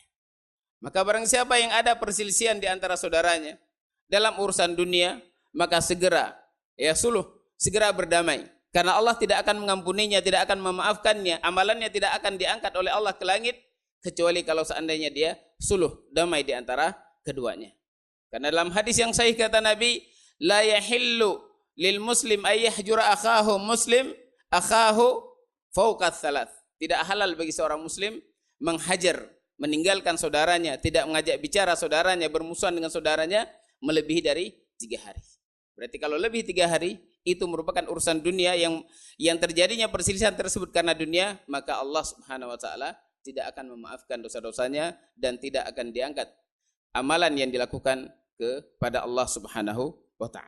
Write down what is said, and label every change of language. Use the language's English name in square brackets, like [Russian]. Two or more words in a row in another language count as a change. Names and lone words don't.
[Indonesian] Maka barang siapa yang ada perselisihan di antara saudaranya dalam urusan dunia, maka segera segera berdamai. Karena Allah tidak akan mengampuninya, tidak akan memaafkannya, amalannya tidak akan diangkat oleh Allah ke langit, kecuali kalau seandainya dia suluh, damai di antara keduanya. Karena dalam hadis yang sahih kata Nabi, [Arabic] لا يحل لمسلم أن يهجر أخاه فوق ثلاث. [Indonesian] Tidak halal bagi seorang muslim menghajar, meninggalkan saudaranya, tidak mengajak bicara saudaranya, bermusuhan dengan saudaranya melebihi dari 3 hari. Berarti kalau lebih 3 hari, itu merupakan urusan dunia yang terjadinya perselisihan tersebut karena dunia, maka Allah [Arabic] سبحانه وتعالى [Indonesian] tidak akan memaafkan dosa-dosanya dan tidak akan diangkat amalan yang dilakukan kepada Allah [Arabic] سبحانه وتعالى.